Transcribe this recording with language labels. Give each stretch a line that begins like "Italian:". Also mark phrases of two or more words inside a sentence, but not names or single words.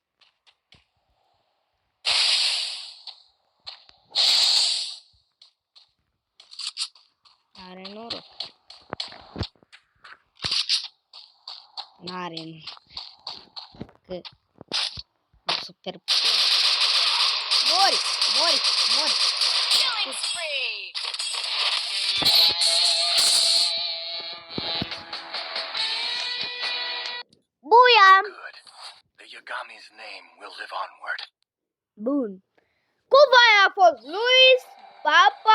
Romanian: Are noroc. N-are noroc. Că super. Mori.
English: Killing spree. Buia! Good. The Yagami's name will live onward.
Romanian: Bun. Cu voi a fost Luis. Pa,